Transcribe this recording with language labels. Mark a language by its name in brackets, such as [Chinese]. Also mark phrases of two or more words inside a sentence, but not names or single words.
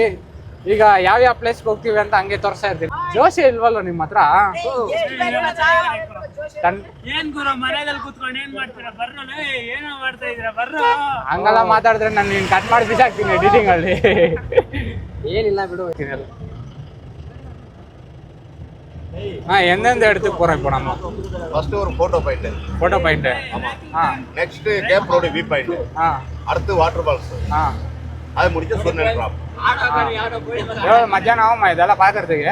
[Kannada] ಈಗ ಯಾವ ಪ್ಲೇಸ್ಗೆ ಹೋಗ್ತೀವಿ ಅಂತ ಹಂಗೆ ತೋರಿಸ್ತಾ ಇರ್ತೀನಿ. ಜೋಶಿ ಇಲ್ವಲ್ಲ ನಿಮ್ಮ ಹತ್ರ? ಹಂಗೆಲ್ಲ ಮಾತಾಡಿದ್ರೆ ನಾನು ನೀನು ಕಟ್ ಮಾಡಿ ಬಿಸಾಕ್ತೀನಿ ಎಡಿಟಿಂಗ್ ಅಲ್ಲಿ. ಏನಿಲ್ಲ ಬಿಡು. [Tamil] எந்தெந்த இடத்துக்கு போறோம் இப்போ நம்ம? ஃபர்ஸ்ட் ஒரு [English] photo point. [Tamil] ஆமா. நெக்ஸ்ட் கேப் ரோடு வியூ பாயிண்ட். அடுத்து [English] water falls. [Tamil] அது முடிஞ்ச சொர்ணல் டிராப். மத்தியானம் ஆகுமா இதெல்லாம் பாக்குறதுக்கு?